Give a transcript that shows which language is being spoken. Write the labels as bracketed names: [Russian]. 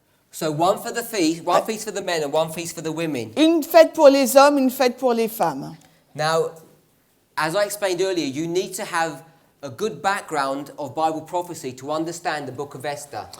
[English] So one for the feast, one feast for the men and one feast for the women. [French] Une fête pour les hommes, une fête pour les femmes. [English] Now, as I explained earlier, you need to have a good background of Bible prophecy to understand the book of Esther.